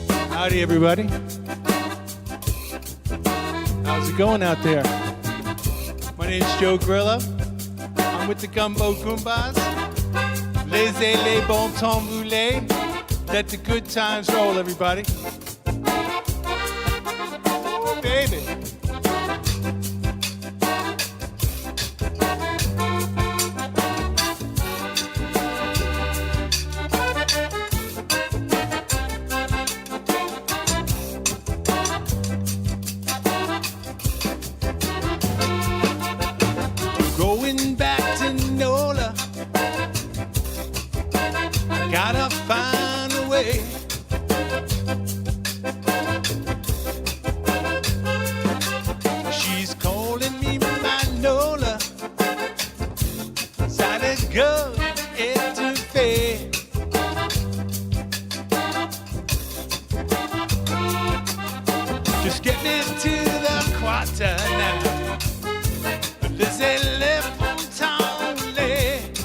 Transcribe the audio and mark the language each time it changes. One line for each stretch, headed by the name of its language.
English: Howdy, everybody. How's it going out there? My name's Joe Grillo. I'm with the Gumbo Gumbas.
French: Laissez les bon temps rouler.
English: Let the good times roll, everybody. Ooh, baby. Going back to NOLA, gotta find a way. She's calling me my NOLA, Zydeco etouffee. Just get me to the quarter now.
French: Laissez-les bon temps rouler.